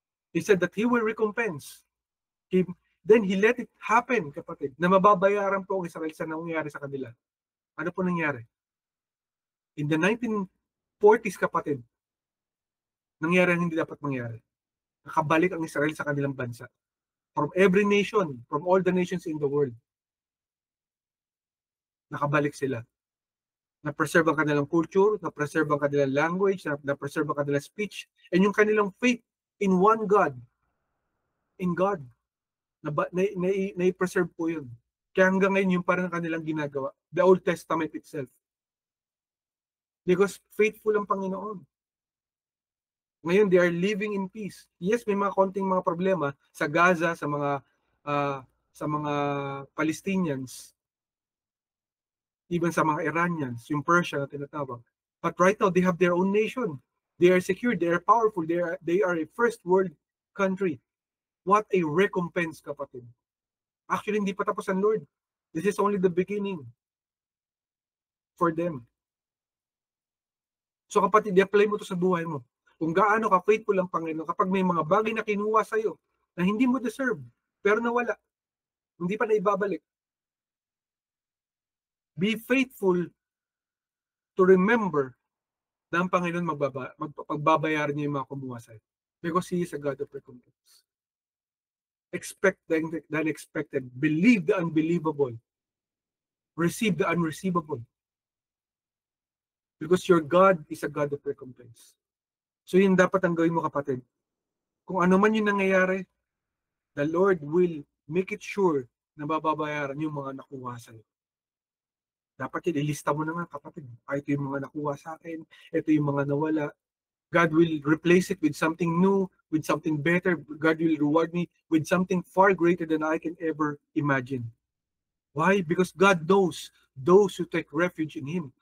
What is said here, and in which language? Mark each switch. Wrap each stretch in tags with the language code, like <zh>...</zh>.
<en>He said that He will recompense. Then He let it happen,</en> <tl>kapatid, na mababayaran po ang Israel sa nangyari sa kanila. Ano po nangyari?</tl> <en>In the 1940s,</en> <tl>kapatid, nangyari ang hindi dapat mangyari. Nakabalik ang Israel sa kanilang bansa.</tl> <en>From every nation, from all the nations in the world,</en> <tl>nakabalik sila. Na-preserve ang kanilang culture, na-preserve ang kanilang language, na-preserve ang kanilang speech, and yung kanilang</tl> <en>faith in one God, in God,</en> <tl>na-preserve po yun. Kaya hanggang ngayon, yung parang kanilang ginagawa.</tl> <en>The Old Testament itself. Because faithful</en> <tl>ang Panginoon.</tl> <en>Ngayon, they are living in peace.</en> <tl>Yes, may mga konting mga problema sa Gaza, sa mga Palestinians, even sa mga Iranians, yung Persia na tinatawag.</tl> <en>But right now, they have their own nation. They are secure, they are powerful, they are a first world country. What a recompense,</en> <tl>kapatid. Actually, hindi pa tapos ang Lord.</tl> <en>This is only the beginning for them.</en> <tl>So kapatid, i-apply mo to sa buhay mo. Kung gaano ka faithful ang Panginoon, kapag may mga bagay na kinuha sa'yo na hindi mo deserve, pero nawala, hindi pa na ibabalik.</tl> <en>Be faithful to remember</en> <tl>na ang Panginoon magbabayaran niya yung mga kumuha sa'yo.</tl> <en>Because He is a God of recompense. Expect the unexpected. Believe the unbelievable. Receive the unreceivable. Because your God is a God of recompense.</en> <tl>So yun dapat ang gawin mo, kapatid. Kung ano man yung nangyayari,</tl> <en>the Lord will make it sure</en> <tl>na bababayaran yung mga nakuha sa'yo. Dapat yun, ilista mo na nga, kapatid. Ito yung mga nakuha sa akin, ito yung mga nawala.</tl> <en>God will replace it with something new, with something better. God will reward me with something far greater than I can ever imagine. Why? Because God knows those who take refuge in Him.</en>